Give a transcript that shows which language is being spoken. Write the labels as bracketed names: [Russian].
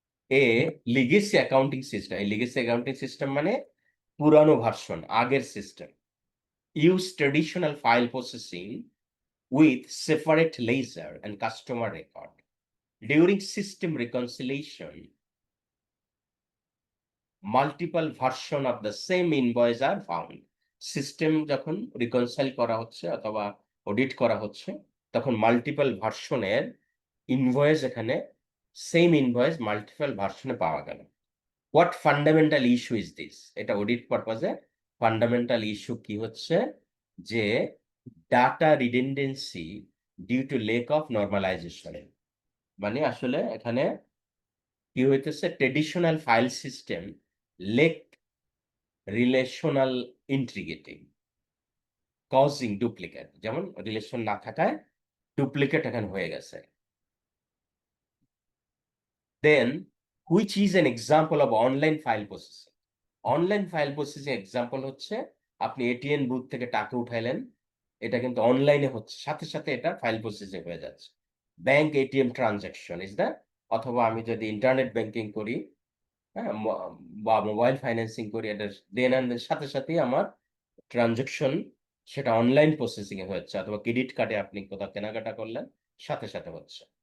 [English] A legacy accounting system. A legacy accounting system [Bangla] মানে পুরানো version, আগের system, [English] use traditional file processing with separate ledger and customer record. During system reconciliation, multiple version of the same invoice are found. [Bangla] System যখন reconcile করা হচ্ছে অথবা audit করা হচ্ছে, তখন মাল্টিপল ভার্সনের ইনভয়েস, এখানে সেম ইনভয়েস মাল্টিপল ভার্সনে পাওয়া গেল। [English] What fundamental issue is this? [Bangla] এটা অডিট পারপাজে ফান্ডামেন্টাল ইস্যু কি হচ্ছে, যে [English] Data redundancy due to lack of normalization. [Bangla] মানে আসলে এখানে কি হইতেছে, [English] traditional file system lack relational integrity causing duplicate, [Bangla] যেমন রিলেশন না থাকায় ডুপ্লিকেট এখানে হয়ে গেছে। [English] Then, which is an example of online file processing? [Bangla] Online file processing example হচ্ছে, আপনি এটিএম বুথ থেকে টাকা উঠাইলেন, এটা কিন্তু অনলাইনে হচ্ছে, সাথে সাথে এটা ফাইল প্রসেসিং হয়ে যাচ্ছে। [English] bank ATM transaction is that, [Bangla] অথবা আমি যদি ইন্টারনেট ব্যাংকিং করি, হ্যাঁ, বা মোবাইল ফাইন্যান্সিং করি, এটা দেন অ্যান্ড সাথে সাথেই আমার ট্রানজাকশন সেটা অনলাইন প্রসেসিং এ হচ্ছে, অথবা ক্রেডিট কার্ডে আপনি কোথাও কেনাকাটা করলেন, সাথে সাথে হচ্ছে।